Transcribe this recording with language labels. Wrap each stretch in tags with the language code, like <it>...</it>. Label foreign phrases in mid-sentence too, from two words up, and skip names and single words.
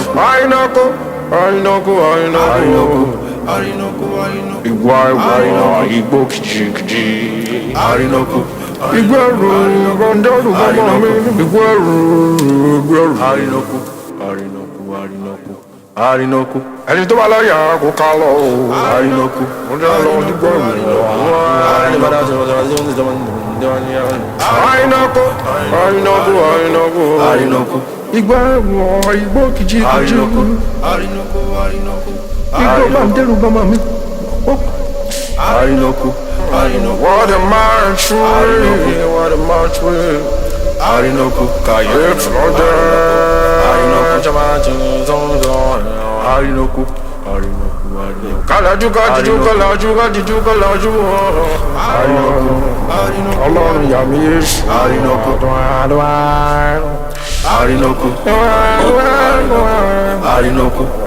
<yo>Àrìnàkò, àrìnàkò, àrìnàkò, àrìnàkò. Ìwà, ìwà, Àrìnàkò. igbó kìjìkìjì. Àrìnàkò. Igbó ẹrù, rọ̀ndọ́rù bàbá mi. Àrìnàkò. Igbó ẹrù, igbó ẹrù. Àrìnàkò. Àrìnàkò, àrìnàkò. Àrìnàkò. Ẹni tó bá láyà kó ká lọ o. Àrìnàkò. Mo dá lọ dígbò ìrìn lọ. Àrìnàkò. Àrìnàkò, àrìnàkò. Àrìnàkò. Igbó ẹ̀wọ̀n, igbó kìjikìji. Àrìnàkò. Igbó bá ń dẹ́rù bá màmí. Àrínúkú, àrínúkú.</yo> <en>What am I Àrínúkú. truly? What am I truly? Àrínúkú, kàyé. It's not there.</en> <yo>Àrínúkú. Àrínúkú, àrínúkú. Kàlájú, kàdíjú, Àrínúkú. kàlájú, kàdíjú, kàlájú. Àrínúkú, àrínúkú. Ọlọ́run yà mí yé. Àrínúkú. Àdúrà, àdúrà. Àrínàkò. Àrínàkò. Àrínàkò.</yo>